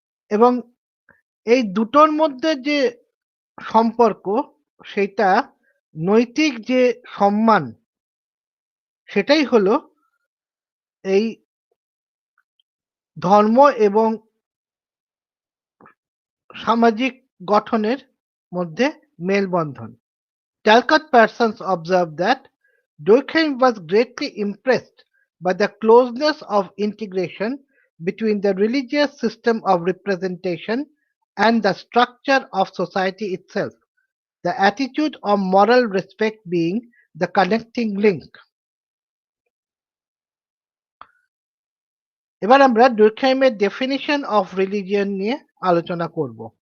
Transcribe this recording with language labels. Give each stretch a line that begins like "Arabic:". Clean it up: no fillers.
Bangla: এবং এই দুটোর মধ্যে যে সম্পর্ক সেটা নৈতিক যে সম্মান সেটাই হলো এই ধর্ম এবং সামাজিক গঠনের মধ্যে মেলবন্ধন।
English: Talcott Parsons observed that Durkheim was greatly impressed by the closeness of integration between the religious system of representation and the structure of society itself, the attitude of moral respect being the connecting link.
Bangla: এবার আমরা ডুরখেইমের definition of religion নিয়ে আলোচনা করব।